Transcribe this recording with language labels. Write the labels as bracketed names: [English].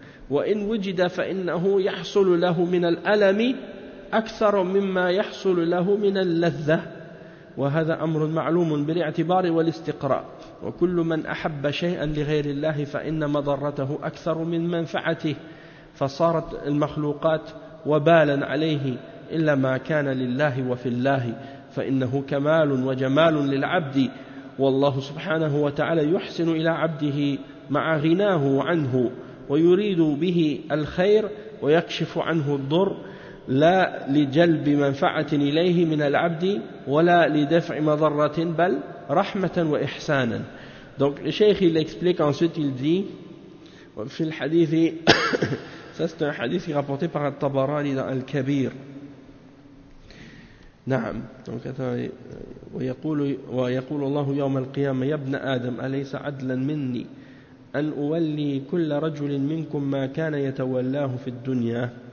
[Arabic] وإن وجد فإنه يحصل له من الألم أكثر مما يحصل له من اللذة وهذا أمر معلوم بالاعتبار والاستقراء وكل من أحب شيئا لغير الله فإن مضرته أكثر من منفعته فصارت المخلوقات وبالا عليه إلا ما كان لله وفي الله فإنه كمال وجمال للعبد والله سبحانه وتعالى يحسن إلى عبده مع غناه عنه ويريد به الخير ويكشف عنه الضر لا لجلب منفعة إليه من العبد ولا لدفع مضرة بل رحمة وإحسانا. [French] Donc le cheikh il explique, ensuite il dit [Arabic] في الحديث [French] ça c'est un hadith rapporté par al-Tabarani dans al-Kabir. [Arabic] نعم. Donc ويقول الله يوم القيامة يا ابن آدم أليس عدلا مني أن أولي كل رجل منكم ما كان يتولاه في الدنيا.